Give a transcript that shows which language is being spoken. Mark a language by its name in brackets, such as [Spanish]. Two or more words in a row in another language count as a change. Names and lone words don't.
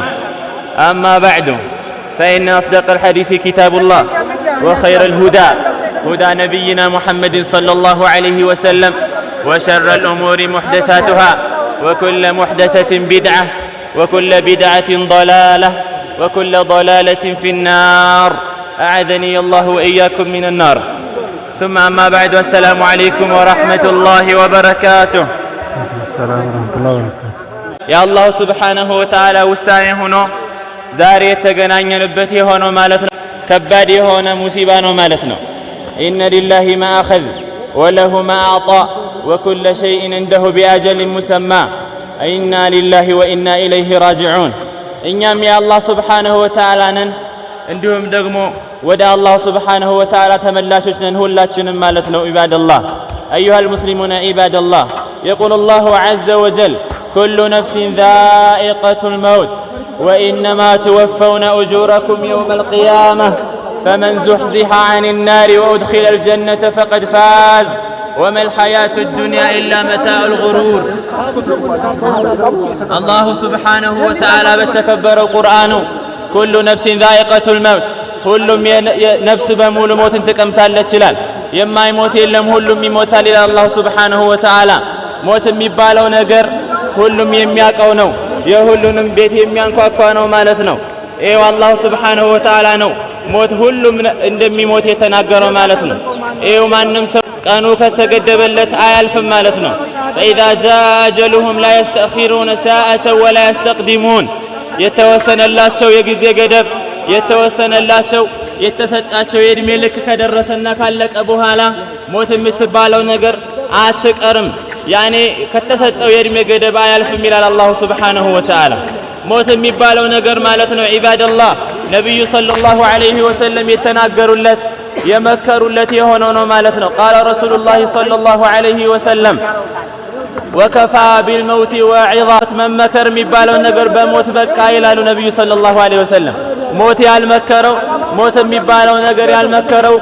[Arabic] أما بعد فإن أصدق الحديث كتاب الله وخير الهدى هدى نبينا محمد صلى الله عليه وسلم وشر الأمور محدثاتها وكل محدثة بدعة وكل بدعة ضلالة وكل ضلالة في النار. أعاذني الله وإياكم من النار. ثم أما بعد والسلام عليكم ورحمة الله وبركاته. السلام ورحمة الله وبركاته. يا الله سبحانه وتعالى وساني هنا [Amharic] ዛሬ የተገናኘንበት የሆነው ማለት ነው ከባድ የሆነ ሙሲባ ነው ማለት ነው። [Arabic] إن لله ما أخذ وله ما أعطى وكل شيء عنده بأجل مسمى. إنا لله وإنا إليه راجعون. [Amharic] እኛም የአላህ [Arabic] سبحانه وتعالى [Amharic] ነን እንዲሁም ደግሞ ወደ አላህ [Arabic] سبحانه وتعالى [Amharic] ተመላሾች ነን ሁላችንም ማለት ነው [Arabic] عباد الله. أيها المسلمون عباد الله يقول الله عز وجل كل نفس ذائقة الموت وإنما توفون أجوركم يوم القيامة فمن زحزح عن النار وأدخل الجنة فقد فاز وما الحياة الدنيا إلا متاع الغرور. الله سبحانه وتعالى بتكبر القرآن كل نفس ذائقة الموت [Amharic] ሁሉም ነፍስ በሙሉ ሞትን ትቀምሳለች ይላል። የማይሞት የለም ሁሉም ይሞታል ይላል አላህ [Arabic] سبحانه وتعالى። [Amharic] ሞት የሚባለው ነገር ሁሉም የሚያውቀው ነው፣ የሁሉንም ቤት የሚያንኳኳ ነው ማለት ነው። ይሄው አላህ [Arabic] سبحانه وتعالى [Amharic] ነው ሞት ሁሉም እንደሚሞት የተናገረው ማለት ነው። ይሄው ማንም ሰው ቀኑ ከተገደበለት አያልፍም ማለት ነው። [Arabic] فإذا جاء أجلهم لا يستأخرون ساعة ولا يستقدمون [Amharic] የተወሰነላቸው የጊዜ ገደብ የተወሰነላቸው የተሰጣቸው የእድሜ ልክ ከደረሰና ካለቀ በኋላ ሞት የምትባለው ነገር አትቀርም። ያኔ ከተሰጠው የእድሜ ገደብ አያልፍም ይላል አላህ [Arabic] سبحانه وتعالى። [Amharic] ሞት የሚባለው ነገር ማለት ነው ዒባደላህ ነብዩ [Arabic] صلى الله عليه وسلم [Amharic] የተናገሩለት የመከሩለት የሆነው ነው ማለት ነው። [Arabic] قال رسول الله صلى الله عليه وسلم وكفى بالموت واعظا [Amharic] መመከር የሚባለው ነገር በሞት በቃ ይላሉ ነብዩ [Arabic] صلى الله عليه وسلم። [Amharic] ሞት ያልመከረው ሞት የሚባለው ነገር ያልመከረው